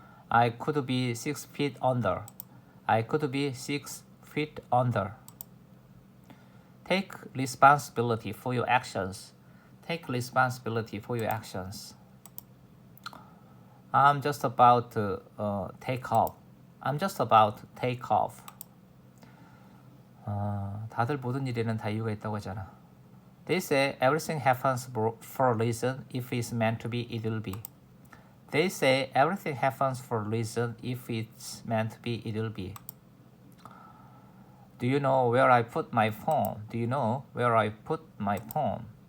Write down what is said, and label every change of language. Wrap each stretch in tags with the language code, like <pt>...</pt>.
<en>I could be 6 feet under. I could be 6 feet under. Take responsibility for your actions. Take responsibility for your actions. I'm just about to take off. I'm just about to take off.</en> <ko>다들 모든 일에는 다 이유가 있다고 하잖아.</ko> <en>They say everything happens for a reason. If it's meant to be, it will be. They say everything happens for a reason. If it's meant to be, it will be. Do you know where I put my phone? Do you know where I put my phone?</en>